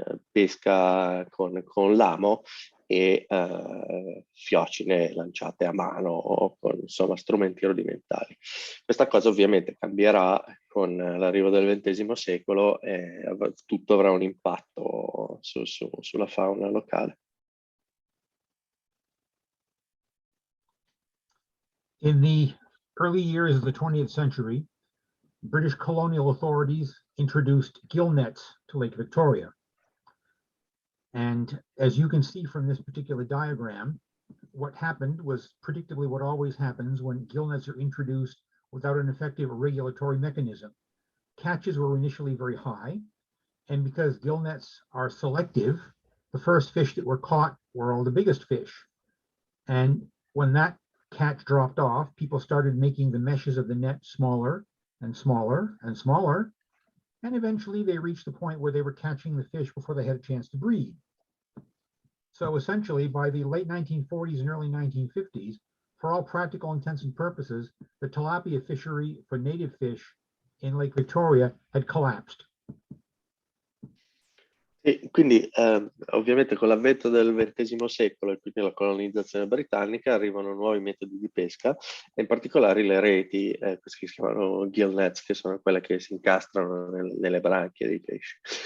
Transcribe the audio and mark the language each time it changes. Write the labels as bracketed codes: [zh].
[it] pesca con l'amo e fiocine lanciate a mano o con insomma strumenti rudimentali. Questa cosa ovviamente cambierà con l'arrivo del XX secolo e tutto avrà un impatto sulla fauna locale. [en] In the early years of the 20th century, British colonial authorities introduced gill nets to Lake Victoria. And as you can see from this particular diagram, what happened was predictably what always happens when gill nets are introduced without an effective regulatory mechanism. Catches were initially very high, and because gill nets are selective, the first fish that were caught were all the biggest fish. And when that catch dropped off, people started making the meshes of the net smaller and smaller and smaller, and eventually they reached the point where they were catching the fish before they had a chance to breed. So essentially, by the late 1940s and early 1950s, for all practical intents and purposes, the tilapia fishery for native fish in Lake Victoria had collapsed. [it] E quindi ovviamente con l'avvento del XX secolo e quindi la colonizzazione britannica arrivano nuovi metodi di pesca, e in particolare le reti, queste che si chiamano gill nets, che sono quelle che si incastrano nelle branchie dei pesci.